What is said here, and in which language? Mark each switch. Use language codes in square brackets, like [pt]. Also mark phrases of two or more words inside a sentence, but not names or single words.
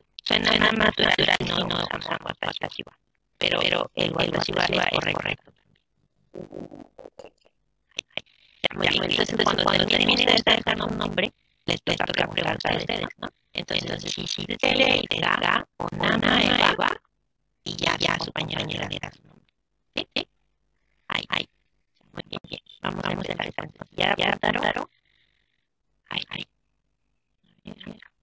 [es] Suena más natural y no usamos pasiva. Pero el pasiva es correcto. Muy bien, entonces cuando terminen de dar un nombre, les toca preguntar a ustedes, ¿no? Entonces, si le da [ja] お名前は, [es] y ya su compañera dirá su nombre. ¿Sí? Ahí. Muy bien. Vamos a empezar. ¿Ya apuntaron? Ahí. Mira.